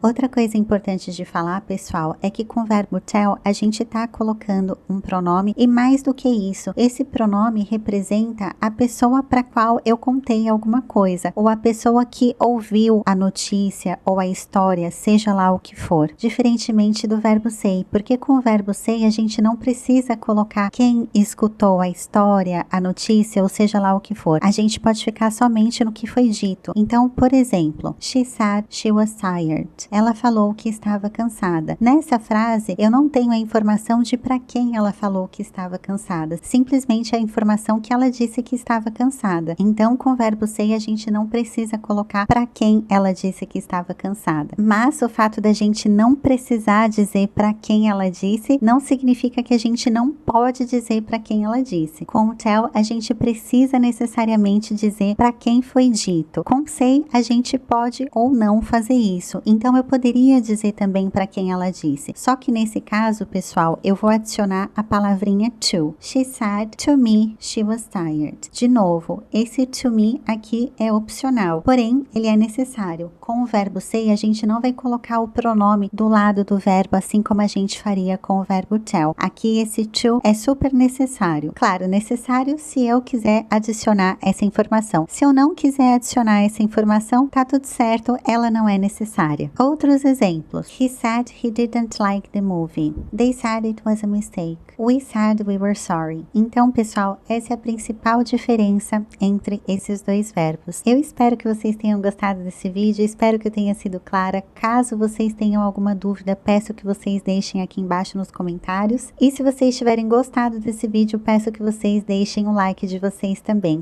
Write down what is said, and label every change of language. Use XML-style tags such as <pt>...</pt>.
<pt>Outra coisa importante de falar, pessoal, é que com o verbo tell a gente está colocando um pronome e mais do que isso, esse pronome representa a pessoa para qual eu contei alguma coisa, ou a pessoa que ouviu a notícia ou a história, seja lá o que for. Diferentemente do verbo say, porque com o verbo say a gente não precisa colocar quem escutou a história, a notícia, ou seja lá o que for. A gente pode ficar somente no que foi dito.</pt> <en>Então, por exemplo, she said she was tired.</en> <pt>Ela falou que estava cansada. Nessa frase, eu não tenho a informação de para quem ela falou que estava cansada. Simplesmente a informação que ela disse que estava cansada. Então, com o verbo say, a gente não precisa colocar para quem ela disse que estava cansada. Mas o fato da gente não precisar dizer para quem ela disse, não significa que a gente não pode dizer para quem ela disse. Com o tell, a gente precisa necessariamente dizer para quem foi dito. Com say, a gente pode ou não fazer isso. Então, eu poderia dizer também para quem ela disse. Só que nesse caso, pessoal, eu vou adicionar a palavrinha to.</pt> <en>She said to me she was tired.</en> <pt>De novo, esse to me aqui é opcional, porém, ele é necessário. Com o verbo say, a gente não vai colocar o pronome do lado do verbo, assim como a gente faria com o verbo tell. Aqui, esse to é super necessário. Claro, necessário se eu quiser adicionar essa informação. Se eu não quiser adicionar essa informação, tá tudo certo, ela não é necessária. Outros exemplos.</pt> <en>He said he didn't like the movie. They said it was a mistake. We said we were sorry.</en> <pt>Então, pessoal, essa é a principal diferença entre esses dois verbos. Eu espero que vocês tenham gostado desse vídeo, espero que eu tenha sido clara. Caso vocês tenham alguma dúvida, peço que vocês deixem aqui embaixo nos comentários. E se vocês tiverem gostado desse vídeo, peço que vocês deixem o like de vocês também.</pt>